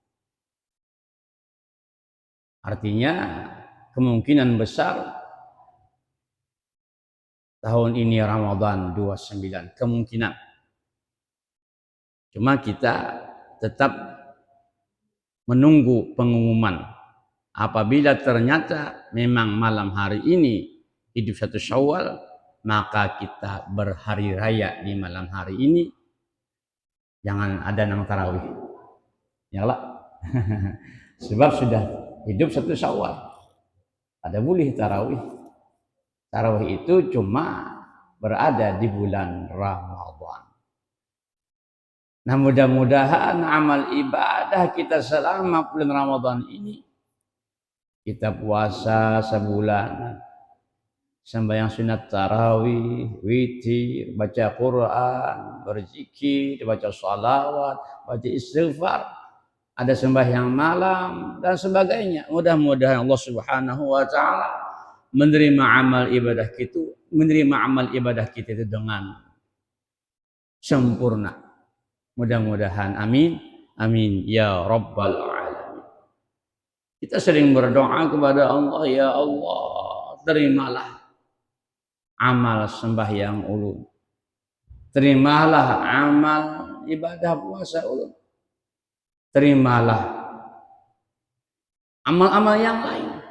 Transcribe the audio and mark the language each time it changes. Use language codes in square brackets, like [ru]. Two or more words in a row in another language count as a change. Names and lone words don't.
[id] Artinya kemungkinan besar tahun ini Ramadan 29, kemungkinan. Cuma kita tetap menunggu pengumuman. Apabila ternyata memang malam hari ini hidup 1 Syawal, maka kita berhari raya di malam hari ini. [bjn] Jangan ada nang tarawih. [id] Yalah. Sebab sudah hidup 1 Syawal. Ada boleh tarawih. Tarawih itu cuma berada di bulan Ramadan. Nah, mudah-mudahan amal ibadah kita selama bulan Ramadan ini, kita puasa sebulan, sembahyang sunat tarawih, witir, baca Quran, berzikir, baca salawat, baca istighfar, ada sembahyang malam dan sebagainya. Mudah-mudahan Allah [ar] Subhanahu wa taala [id] menerima amal ibadah kita itu dengan sempurna. Mudah-mudahan, [ar] amin, amin ya rabbal alamin. [id] Kita sering berdoa kepada Allah, ya Allah, terimalah amal sembahyang ulun, terimalah amal ibadah puasa ulun, terimalah amal-amal yang lain.